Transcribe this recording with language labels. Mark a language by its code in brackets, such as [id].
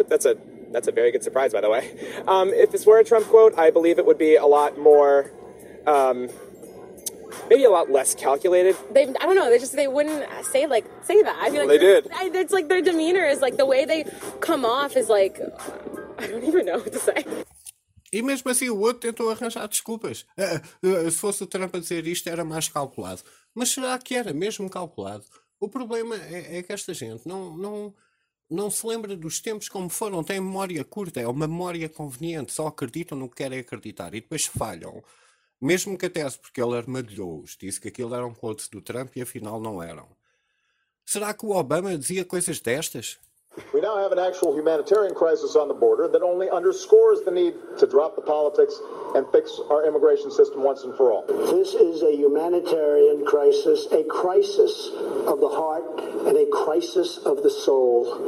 [en] That's a very good surprise, by the way. If this were a Trump quote, I believe it would be a lot more, maybe a lot less calculated. They wouldn't say, like, say that. I feel like they did. It's like their demeanor is, like, the way they come off is, like, I don't even know what to say. [pt] E mesmo assim, o outro tentou arranjar desculpas. Se fosse o Trump a dizer isto, era mais calculado. Mas será que era mesmo calculado? O problema é que esta gente não se lembra dos tempos como foram. Tem memória curta, é uma memória conveniente. Só acreditam no que querem acreditar e depois falham. Mesmo que até se porque ele armadilhou-os, disse que aquilo eram quotes do Trump e afinal não eram. Será que o Obama dizia coisas destas? [en] We now have an actual humanitarian crisis on the border that only underscores the need to drop the politics and fix our immigration system once and for all. This is a humanitarian crisis, a crisis of the heart and a crisis of the soul.